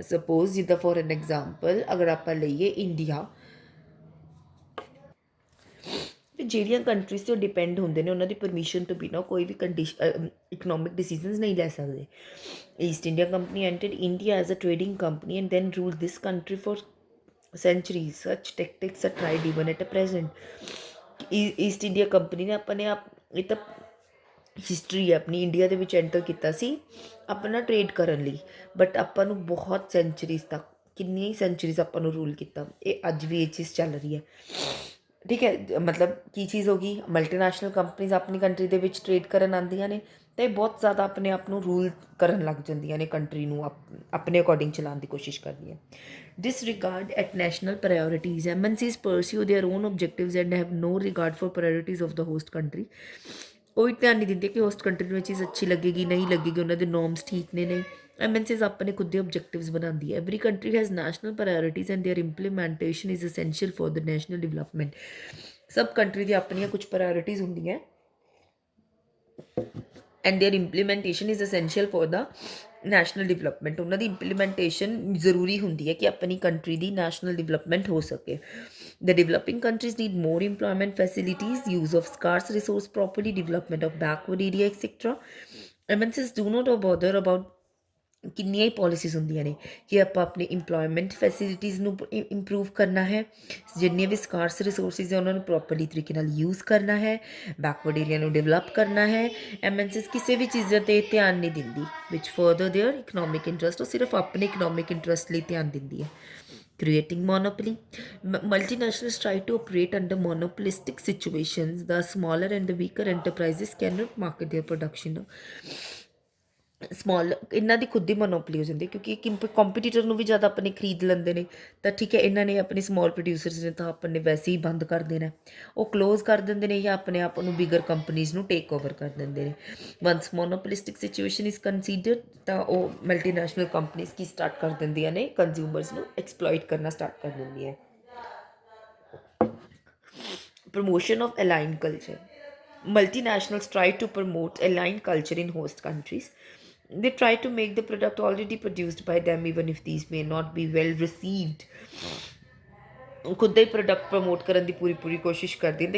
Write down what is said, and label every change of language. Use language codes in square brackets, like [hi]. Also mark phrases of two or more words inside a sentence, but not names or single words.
[pa] ਸਪੋਜ਼ ਜਿੱਦਾਂ [en] for an example [pa] ਅਗਰ ਆਪਾਂ ਲਈਏ ਇੰਡੀਆ, ਜਿਹੜੀਆਂ ਕੰਟਰੀਜ਼ ਤੋਂ ਡਿਪੈਂਡ ਹੁੰਦੇ ਨੇ ਉਹਨਾਂ ਦੀ ਪਰਮਿਸ਼ਨ ਤੋਂ ਬਿਨਾਂ ਕੋਈ ਵੀ [en] economic decisions [pa] ਨਹੀਂ ਲੈ ਸਕਦੇ. [en] East India Company entered India as a trading company and then ruled this country for centuries. Such tactics are tried even at a present. [pa] ਈਸਟ ਇੰਡੀਆ ਕੰਪਨੀ ਨੇ ਆਪਣੇ ਆਪ, ਇਹ ਤਾਂ ਹਿਸਟਰੀ ਹੈ ਆਪਣੀ, ਇੰਡੀਆ ਦੇ ਵਿੱਚ ਐਂਟਰ ਕੀਤਾ ਸੀ ਆਪਣਾ ਟ੍ਰੇਡ ਕਰਨ ਲਈ, ਬਟ ਆਪਾਂ ਨੂੰ ਬਹੁਤ ਸੈਂਚਰੀਜ਼ ਤੱਕ, ਕਿੰਨੀਆਂ ਹੀ ਸੈਂਚਰੀਜ਼ ਆਪਾਂ ਨੂੰ ਰੂਲ ਕੀਤਾ. ਇਹ ਅੱਜ ਵੀ ਇਹ ਚੀਜ਼ ਚੱਲ ਰਹੀ ਹੈ. ਠੀਕ ਹੈ, ਮਤਲਬ ਕੀ ਚੀਜ਼ ਹੋ ਗਈ, [en] multinational companies [pa] ਆਪਣੀ ਕੰਟਰੀ ਦੇ ਵਿੱਚ ਟ੍ਰੇਡ ਕਰਨ ਆਉਂਦੀਆਂ ਨੇ ਅਤੇ ਬਹੁਤ ਜ਼ਿਆਦਾ ਆਪਣੇ ਆਪ ਨੂੰ ਰੂਲ ਕਰਨ ਲੱਗ ਜਾਂਦੀਆਂ ਨੇ, ਕੰਟਰੀ ਨੂੰ ਆਪਣੇ ਅਕੋਰਡਿੰਗ ਚਲਾਉਣ ਦੀ ਕੋਸ਼ਿਸ਼ ਕਰਦੀਆਂ. [en] Disregard at national priorities. MNCs pursue their own objectives and have no regard for priorities of the host country. [pa] ਕੋਈ ਧਿਆਨ ਨਹੀਂ ਦਿੰਦੇ ਕਿ [en] host country [pa] ਨੂੰ ਇਹ ਚੀਜ਼ ਅੱਛੀ ਲੱਗੇਗੀ ਨਹੀਂ ਲੱਗੇਗੀ, ਉਹਨਾਂ ਦੇ ਨੋਰਮਸ ਠੀਕ ਨੇ ਨਹੀਂ. MNCs ਆਪਣੇ ਖੁਦ ਦੇ objectives ਬਣਾਉਂਦੀ ਹੈ. [en] Every country has national priorities and their implementation is essential for the national development. [pa] ਸਭ ਕੰਟਰੀ ਦੀ ਆਪਣੀਆਂ ਕੁਝ ਪ੍ਰਾਇੋਰਟੀਜ਼ ਹੁੰਦੀਆਂ [en] and their implementation is essential for the national development. [pa] ਉਹਨਾਂ ਦੀ ਇੰਪਲੀਮੈਂਟੇਸ਼ਨ ਜ਼ਰੂਰੀ ਹੁੰਦੀ ਹੈ ਕਿ ਆਪਣੀ ਕੰਟਰੀ ਦੀ [en] national development [pa] ਹੋ ਸਕੇ. [en] The developing countries need more employment facilities, use of scarce resource properly, development of backward area, etc. MNCs do not bother about [pa] ਕਿੰਨੀਆਂ ਹੀ ਪੋਲਿਸੀਜ਼ ਹੁੰਦੀਆਂ ਨੇ ਕਿ ਆਪਾਂ ਆਪਣੀ [en] employment facilities [pa] ਨੂੰ ਇੰਪਰੂਵ ਕਰਨਾ ਹੈ, ਜਿੰਨੀਆਂ ਵੀ [en] scarce resources [pa] ਹੈ ਉਹਨਾਂ ਨੂੰ ਪ੍ਰੋਪਰਲੀ ਤਰੀਕੇ ਨਾਲ ਯੂਜ਼ ਕਰਨਾ ਹੈ, [en] backward area [pa] ਨੂੰ ਡਿਵੈਲਪ ਕਰਨਾ ਹੈ. MNCs ਕਿਸੇ ਵੀ ਚੀਜ਼ਾਂ 'ਤੇ ਧਿਆਨ ਨਹੀਂ ਦਿੰਦੀ [en] which further their economic interest, [pa] ਉਹ ਸਿਰਫ ਆਪਣੇ [en] economic interest [pa] ਲਈ ਧਿਆਨ ਦਿੰਦੀ ਹੈ. [en] Creating monopoly. Multinationals try to operate under monopolistic situations. The smaller and the weaker enterprises cannot market their production. [pa] ਸਮੋਲ ਇਹਨਾਂ ਦੀ ਖੁਦ ਦੀ ਮੋਨੋਪਲੀ ਹੋ ਜਾਂਦੀ ਕਿਉਂਕਿ ਕੰਪੀਟੀਟਰ ਨੂੰ ਵੀ ਜ਼ਿਆਦਾ ਆਪਣੇ ਖਰੀਦ ਲੈਂਦੇ ਨੇ ਤਾਂ ਠੀਕ ਹੈ, ਇਹਨਾਂ ਨੇ ਆਪਣੀ [en] small producers [pa] ਨੇ ਤਾਂ ਆਪਣੇ ਵੈਸੇ ਹੀ ਬੰਦ ਕਰ ਦੇਣਾ, ਉਹ ਕਲੋਜ਼ ਕਰ ਦਿੰਦੇ ਨੇ ਜਾਂ ਆਪਣੇ ਆਪ ਨੂੰ [en] bigger companies [pa] ਨੂੰ [en] take over [pa] ਕਰ ਦਿੰਦੇ ਨੇ. [en] once monopolistic situation is considered [pa] ਤਾਂ ਉਹ [en] multinational companies [pa] ਕੀ ਸਟਾਰਟ ਕਰ ਦਿੰਦੀਆਂ ਨੇ, ਕੰਜ਼ਿਊਮਰਸ ਨੂੰ ਐਕਸਪਲੋਇਟ ਕਰਨਾ ਸਟਾਰਟ ਕਰ ਦਿੰਦੀਆਂ. [en] Promotion of aligned culture. Multinationals try to promote aligned culture in host countries. They try to make the product already produced by them even if these may not be well received. [pa] खुद ਦਾ ਹੀ ਪ੍ਰੋਡਕਟ ਪ੍ਰਮੋਟ ਕਰਨ ਦੀ ਪੂਰੀ ਕੋਸ਼ਿਸ਼ ਕਰਦੇ ਨੇ.